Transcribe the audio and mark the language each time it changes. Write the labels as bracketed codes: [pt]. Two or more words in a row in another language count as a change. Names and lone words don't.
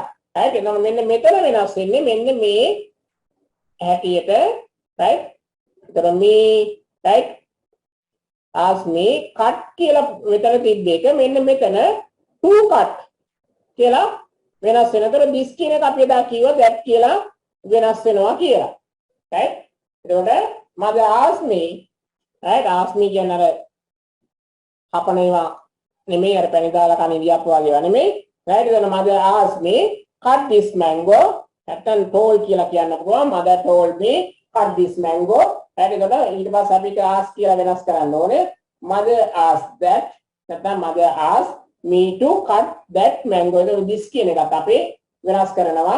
[si] right එතකොට මෙන්න මෙතන වෙනස් වෙන්නේ මෙන්න මේ හැටියට right එතකොට [en] me right asked me cut [si] කියලා මෙතන තිබ්බ එක මෙන්න මෙතන [en] to cut [si] කියලා වෙනස් වෙනතර this කියන එක අපි එදා කිව්වා that කියලා වෙනස් වෙනවා කියලා right එතකොට [en] mother asked me right asked me [si] කියන අර අපනේවා නෙමෙයි අර පැණි දාලා කන ඉරියප්ප වගේ වා නෙමෙයි right එතන [en] mother asked me cut this mango නැත්නම් told [si] කියලා කියන්න පුළුවන් [en] mother told me cut this mango right [si] එතකොට ඊට පස්සේ අපිට ask කියලා වෙනස් කරන්න ඕනේ mother [en] asked that නැත්නම් mother asked me to cut that mango [si] එතකොට this කියන එකත් අපි වෙනස් කරනවා